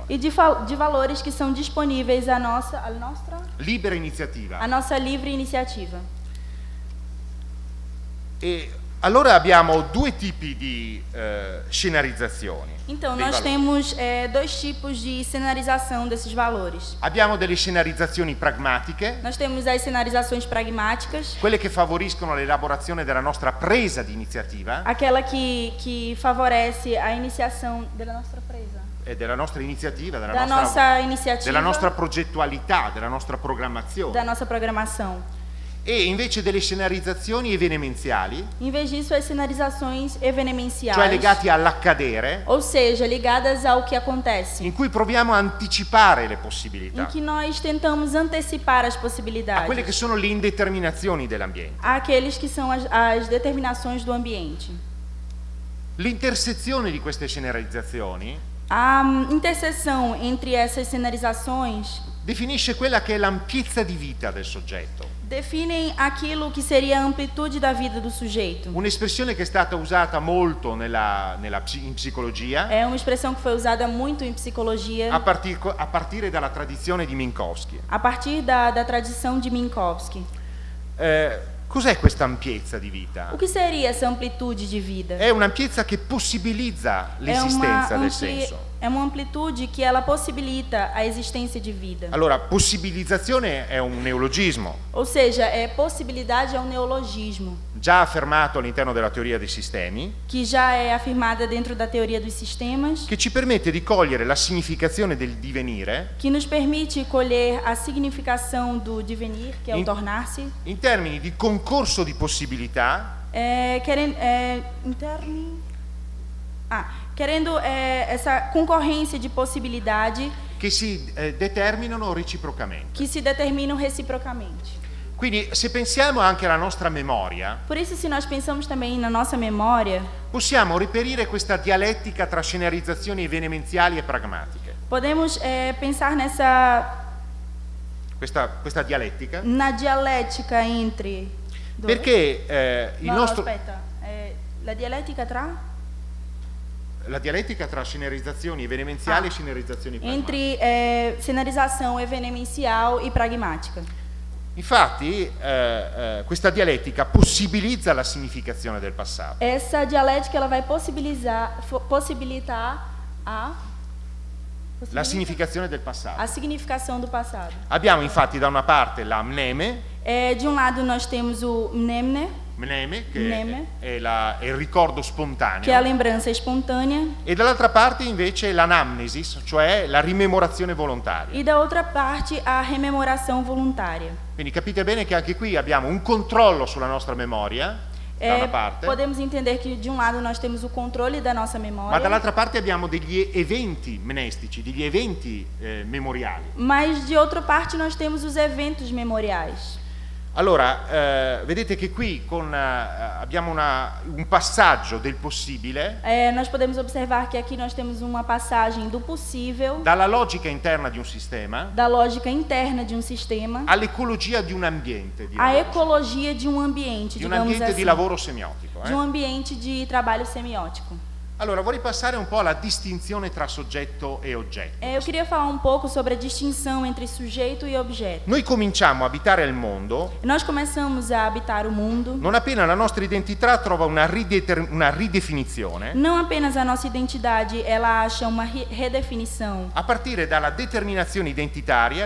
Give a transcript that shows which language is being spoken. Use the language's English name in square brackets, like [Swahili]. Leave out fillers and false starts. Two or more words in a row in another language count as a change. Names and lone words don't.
[Portuguese] e de valores que são disponíveis à nossa [Italian] Libera iniziativa. [Portuguese] livre iniciativa. [Italian] E allora abbiamo due tipi di scenarizzazioni. [Portuguese] Então, [Italian] dei [Portuguese] nós [Italian] valori. [Portuguese] temos dois tipos de cenarização desses valores. [Italian] Abbiamo delle scenarizzazioni pragmatiche, [Portuguese] Nós temos as cenarizações pragmáticas, [Italian] quelle che favoriscono l'elaborazione della nostra presa di iniziativa [Portuguese] aquela que favorece a iniciação da nossa presa, [Italian] e della nostra iniziativa, [Portuguese] da nossa iniciativa, [Italian] della nostra progettualità, della nostra programmazione, [Portuguese] da nossa programação. [Italian] e invece delle scenarizzazioni evenemenziali, [Portuguese] Em vez disso, as cenarizações evenemenciais, [Italian] cioè legati all'accadere, [Portuguese] ou seja, ligadas ao que acontece, [Italian] in cui proviamo a anticipare le [Portuguese] em [Italian] possibilità, [Portuguese] que nós tentamos antecipar as a [Italian] quelle che [Portuguese] possibilidades, [Italian] sono le indeterminazioni dell'ambiente. [Portuguese] àqueles que são as determinações do ambiente. [Italian] L'intersezione di queste scenarizzazioni [Portuguese] A interseção entre essas cenarizações [Italian] definisce quella che è l'ampiezza di vita del soggetto. [Portuguese] Definem aquilo que seria a amplitude da vida do sujeito. [Italian] Un'espressione che è stata usata molto in psicologia, [Portuguese] É uma expressão que foi usada muito em psicologia, [Italian] a partire dalla tradizione di Minkowski. [Portuguese] a partir da tradição de Minkowski. [Italian] Cos'è questa ampiezza di vita? [Portuguese] O que seria essa amplitude de vida? [Italian] È un'ampiezza che possibilizza l'esistenza del senso. [Portuguese] É uma amplitude que ela possibilita a existência de vida. [Italian] Allora, possibilizzazione è un neologismo, [Portuguese] Ou seja, possibilidade é um neologismo [Italian] già affermato all'interno della teoria dei sistemi, [Portuguese] que já é afirmada dentro da teoria dos sistemas, [Italian] che ci permette di cogliere la significazione del divenire [Portuguese] que nos permite colher a significação do devenir, que é o tornar-se, [Italian] in termini di concorso di possibilità [Portuguese] querendo essa concorrência de possibilidade [Italian] che si determinano reciprocamente. [Portuguese] que se determinam reciprocamente. [Italian] Quindi se pensiamo anche alla nostra memoria, [Portuguese] Por isso, se nós pensamos também na nossa memória, [Italian] possiamo reperire questa dialettica tra scenarizzazioni evenimenziali e pragmatiche. [Portuguese] podemos pensar [Italian] Questa dialettica, [Portuguese] na dialética entre... [Italian] perché il [Portuguese] No, [Italian] nostro... aspetta. La dialética tra? La dialettica tra scenarizzazioni evenimenziali e scenarizzazioni pragmatiche. [Portuguese] Entre cenarização evenemencial e pragmática. [Italian] Infatti questa dialettica possibilizza la significazione del passato. [Portuguese] Essa dialética ela vai possibilitar [Italian] La significazione del passato. [Portuguese] a significação do passado. [Italian] Abbiamo infatti da una parte la mneme, [Portuguese] De um lado nós temos o mnemne, che Mneme. [Italian] è il ricordo [Portuguese] que é a [Italian] spontaneo, [Portuguese] lembrança espontânea, [Italian] e dall'altra parte invece l'anamnesis, cioè la rimemorazione volontaria. [Portuguese] e da outra parte a rememoração voluntária. [Italian] Quindi capite bene che anche qui abbiamo un controllo sulla nostra memoria, da una parte, [Portuguese] Podemos entender que de um lado nós temos o controle da nossa [Italian] ma [Portuguese] memória, [Italian] dall'altra parte abbiamo degli eventi mnestici, degli eventi memoriali. [Portuguese] mas de outra parte nós temos os eventos memoriais. [Italian] Allora, vedete che qui abbiamo un passaggio del possibile [Portuguese] Nós podemos observar que aqui nós temos uma passagem do possível, [Italian] dalla logica interna di un sistema [Portuguese] da lógica interna de um sistema, [Italian] all'ecologia di un ambiente, [Portuguese] à ecologia de um ambiente, [Italian] di un [Portuguese] digamos [Italian] ambiente di [Portuguese] assim, [Italian] lavoro semiotico. [Portuguese] de um ambiente de trabalho semiótico. [Italian] Allora, vorrei passare un po' alla distinzione tra soggetto e oggetto. [Portuguese] Eu queria falar um pouco sobre a distinção entre sujeito e objeto. [Italian] Noi cominciamo a abitare il mondo [Portuguese] Nós começamos a habitar o mundo, [Italian] non appena la nostra identità trova una ridefinizione [Portuguese] não apenas a nossa identidade, ela acha uma redefinição [Italian] a partire dalla determinazione identitaria di